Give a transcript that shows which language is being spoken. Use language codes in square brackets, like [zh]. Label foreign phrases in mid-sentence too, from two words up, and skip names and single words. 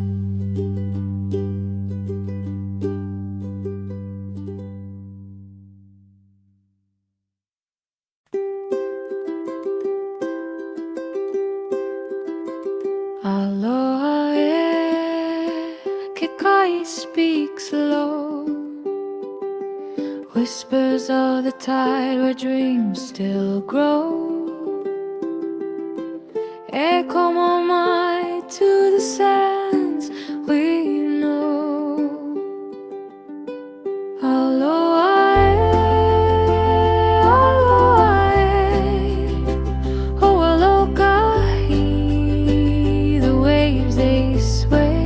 [en] Aloha air, Kekai speaks low. Whispers of the tide where dreams still grow. [haw] E como mai [en] to the sands we know. Aloha air, ho'olokahi, the waves they sway.